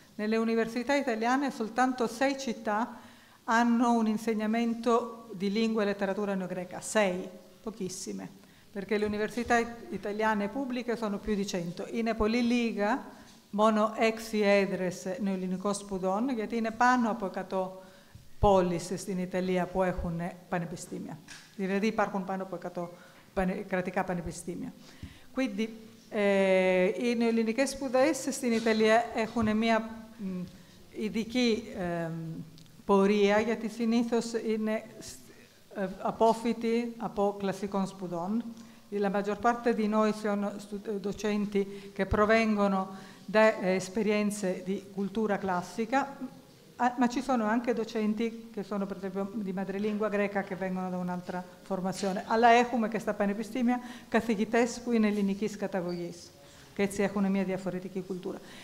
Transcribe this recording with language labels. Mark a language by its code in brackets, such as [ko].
[it] Nelle università italiane soltanto 6 città hanno un insegnamento di lingua e letteratura neogreca. 6, pochissime. Perché le università italiane pubbliche sono più di 100. [el] Είναι πολύ λίγα, μόνο 6 έδρες νεοελληνικών σπουδών, γιατί είναι πάνω από 100 πόλεις στην Ιταλία που έχουν πανεπιστήμια. Δηλαδή υπάρχουν πάνω από 100 κρατικά πανεπιστήμια. [it] Quindi [el] οι νεοελληνικές σπουδές στην Ιταλία έχουν μια ειδική πορεία, γιατί συνήθως είναι apofiti από κλασικών σπουδών. [it] La maggior parte di noi sono docenti che provengono da esperienze di cultura classica, ma ci sono anche docenti che sono, per esempio, di madrelingua greca che vengono da un'altra formazione. [el] Αλλά έχουμε και στα πανεπιστήμια καθηγητές που είναι ελληνικής καταγωγής και έτσι έχουν μια διαφορετική κουλτούρα.